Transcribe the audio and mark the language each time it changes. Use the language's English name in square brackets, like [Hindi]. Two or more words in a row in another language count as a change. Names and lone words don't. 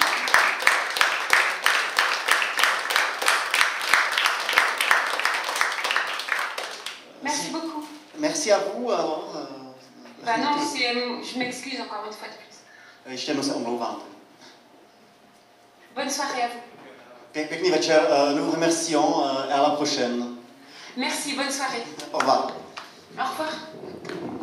[French] Merci beaucoup. Merci à vous. Alors, Bah non, je m'excuse encore une fois de plus. [Czech] ještě jednou se omlouvám. [French] Bonne soirée à vous. [Czech] Pěkný večer, [French] nous vous remercions et à la prochaine. Merci, bonne soirée. Au revoir. Au revoir.